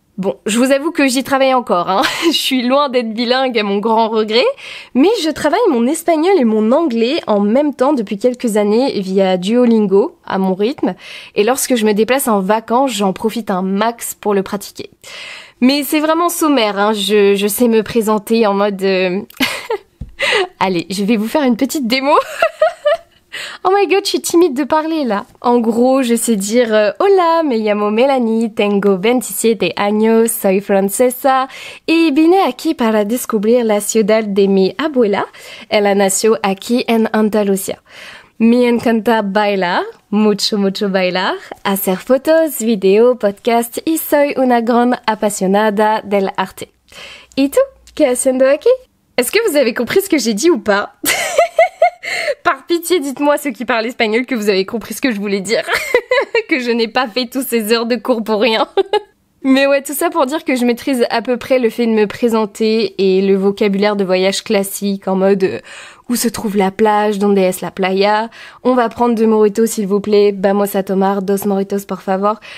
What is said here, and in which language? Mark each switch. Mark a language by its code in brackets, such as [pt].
[fr] Bon, je vous avoue que j'y travaille encore, hein. Je suis loin d'être bilingue à mon grand regret, mais je travaille mon espagnol et mon anglais en même temps depuis quelques années via Duolingo, à mon rythme, et lorsque je me déplace en vacances, j'en profite un max pour le pratiquer. Mais c'est vraiment sommaire, hein. Je sais me présenter en mode... Allez, je vais vous faire une petite démo. [en] Oh my god, [fr] je suis timide de parler là. En gros, je sais dire [es] Hola, me llamo Melanie, tengo 27 años, soy francesa y vine aquí para descubrir la ciudad de mi abuela. Ella nació aquí en Andalucía. Me encanta bailar, mucho bailar, hacer fotos, videos, podcasts y soy una gran apasionada del arte. ¿Y tú? ¿Qué haciendo aquí? [fr] Est-ce que vous avez compris ce que j'ai dit ou pas? Par pitié, dites-moi ceux qui parlent espagnol que vous avez compris ce que je voulais dire. Que je n'ai pas fait toutes ces heures de cours pour rien. Mais ouais, tout ça pour dire que je maîtrise à peu près le fait de me présenter et le vocabulaire de voyage classique en mode où se trouve la plage, [es] donde es la playa, [fr] on va prendre 2 mojitos s'il vous plaît, [es] vamos a tomar 2 mojitos por favor.